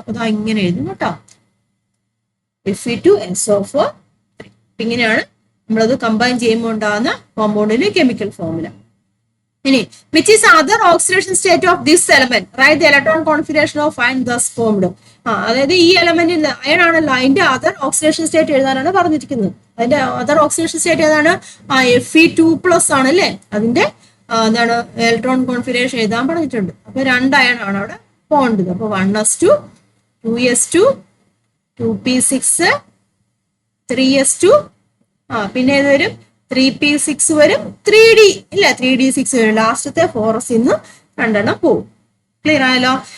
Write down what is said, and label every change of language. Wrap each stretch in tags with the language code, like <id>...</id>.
<ml>അപ്പൊ ഇങ്ങനെ എഴുതും കേട്ടോ, Fe2 SO4 3. ഇങ്ങനെയാണ് നമ്മളത് കമ്പൈൻ ചെയ്യുമ്പോൾ ഉണ്ടാകുന്ന കോമ്പൗണ്ടിന്റെ കെമിക്കൽ ഫോർമുല.</ml> <en>ഇനി which is other oxidation state of this element, write the electron configuration of iron thus formed.</en> <ml>അതായത് ഈ എലമെന്റിൽ അയൺ ആണല്ലോ, അതിന്റെ അതർ ഓക്സിഡേഷൻ സ്റ്റേറ്റ് എഴുതാനാണ് പറഞ്ഞിരിക്കുന്നത്. അതിന്റെ അതർ ഓക്സിഡേഷൻ സ്റ്റേറ്റ് ഏതാണ്? Fe2+ ആണ് അല്ലേ, അതിന്റെ എന്താണ് ഇലക്ട്രോൺ കോൺഫിഗറേഷൻ എഴുതാൻ പറഞ്ഞിട്ടുണ്ട്. അപ്പൊ 2 അയൺ ആണ് അവിടെ പോകേണ്ടത്. അപ്പൊ 1s2 2s2 2p6 3s2 പിന്നെ ഏത് വരും 3p6 വരും, 3d ഇല്ല 3d6 വരും, ലാസ്റ്റത്തെ 4s ഇന്ന് 2 എണ്ണം പോകും. ക്ലിയർ ആയല്ലോ.</ml>